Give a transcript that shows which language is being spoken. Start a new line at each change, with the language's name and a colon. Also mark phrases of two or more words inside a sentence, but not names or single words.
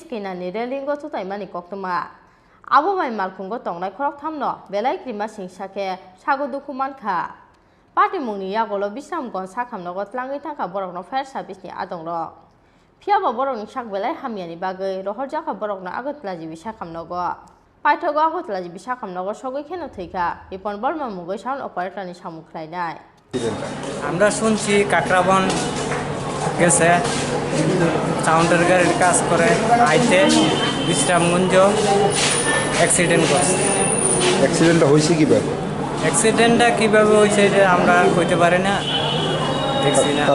Kok Borok: Kina ni Relingo to Taimani Koktuma Abo Mai Malkungo Tongnai Krok Tamno Belai Krima Sing Shake Shago Dukumanka Party Muni Yagolo Bisamgons Sakam Nogot Langi Tanka Borok no
English: Fair Service
Kok Borok: ni Adongro Fiaba Borok ni Shak Belai Hamiani Bagai Rohorjaka Borok no Agot Plaji Bishakam Nogo Paitogo Agot Plaji Bishakam Nogo Shogi Keno Tika Ipon Borma Mugo
English: Sound Operator
Kok Borok: ni Shamuklainai
Bangla: আমরা শুনছি কাকরাবন গেছে সাউন্ডের গাড়ির কাজ করে আইতে বিশ্রামগঞ্জ অ্যাক্সিডেন্ট করছে অ্যাক্সিডেন্টটা হয়েছে কিভাবে অ্যাক্সিডেন্টটা কিভাবে হয়েছে এটা আমরা কইতে পারি না দেখছি না